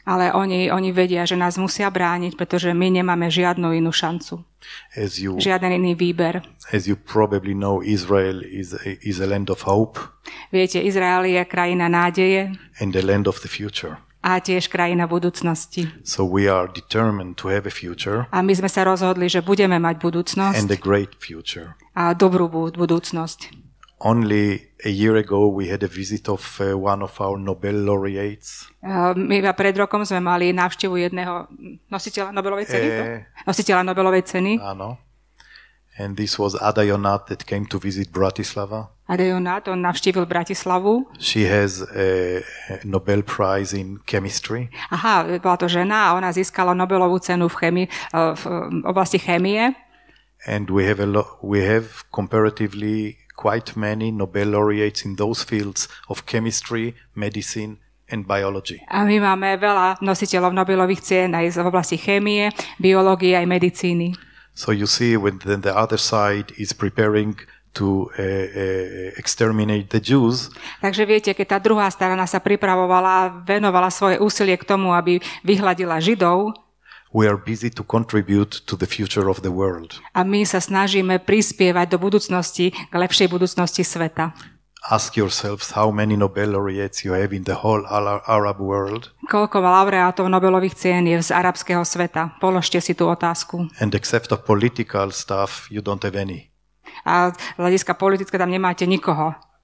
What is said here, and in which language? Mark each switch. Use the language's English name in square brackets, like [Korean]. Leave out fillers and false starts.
[Slovak] Ale oni vedia, že nás musia brániť, pretože my nemáme žiadnu inú šancu. Žiaden iný výber. [English] As you probably know, Israel is a land of hope. [Slovak] Viete, Izrael je krajina nádeje. [English] And a land of the future. [Slovak] A tiež krajina budúcnosti. [English] So we are determined to have a future. [Slovak] A my sme sa rozhodli, že budeme mať budúcnosť. [English] And a great future. [Slovak] A dobrú budúcnosť. [English] Only a year ago we had a visit of one of our Nobel laureates. [Slovak] My pred rokom sme mali návštevu jedného nositeľa Nobelovej ceny. Nositeľa Nobelovej ceny. [English] Áno. And this was Ada Jonat that came to visit Bratislava. [Slovak] On navštívil Bratislavu. [English] She has a Nobel Prize in chemistry. [Slovak] Aha, bola to žena a ona získala Nobelovú cenu v oblasti chémie. [English] And we have comparatively quite many Nobel laureates in those fields of chemistry, medicine and biology. [Slovak] A my máme veľa nositeľov Nobelových cien aj v oblasti chémie, biológie aj medicíny. [English] So you see when then the other side is preparing to exterminate the Jews. [Slovak] Takže viete, keď tá druhá strana sa pripravovala, venovala svoje úsilie k tomu, aby vyhladila Židov, [English] we are busy to contribute to the future of the world. [Slovak] A my sa snažíme prispievať do budúcnosti, k lepšej budúcnosti sveta. [English] Ask yourselves how many Nobel laureates you have in the whole Arab world. [Slovak] Koľko laureátov Nobelových cien je z arabského sveta? Položte si tú otázku. [English] And except of political stuff, you don't have any. [Slovak] A z hľadiska politické tam nemáte nikoho.